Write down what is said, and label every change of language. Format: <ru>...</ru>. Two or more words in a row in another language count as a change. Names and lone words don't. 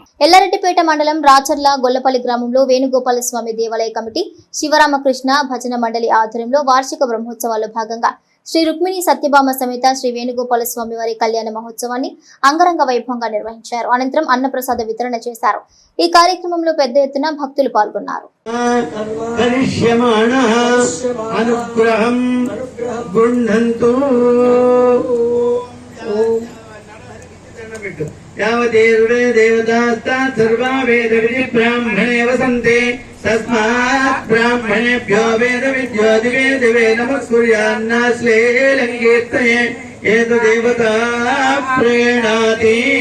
<te>ఎల్లారెడ్డిపేట మండలం రాచర్ల గొల్లపల్లి గ్రామంలో వేణుగోపాల స్వామి దేవాలయ కమిటీ శివరామకృష్ణ భజన మండలి ఆధ్వర్యంలో వార్షిక బ్రహ్మోత్సవాల్లో భాగంగా శ్రీ రుక్మిణి సత్యభామ సమేత శ్రీ వేణుగోపాల స్వామి వారి కళ్యాణ మహోత్సవాన్ని అంగరంగ వైభవంగా నిర్వహించారు. అనంతరం అన్నప్రసాద వితరణ చేశారు. ఈ కార్యక్రమంలో పెద్ద ఎత్తున భక్తులు పాల్గొన్నారు.</te> <sa>ब्राह्मणे वसन्ते तस्मात् ब्राह्मणेभ्यो वेद विद्यो दिवे दिवे नमः सूर्यान्नाश्लेलङ्कीर्तये एतदेवता प्रेणाति</sa>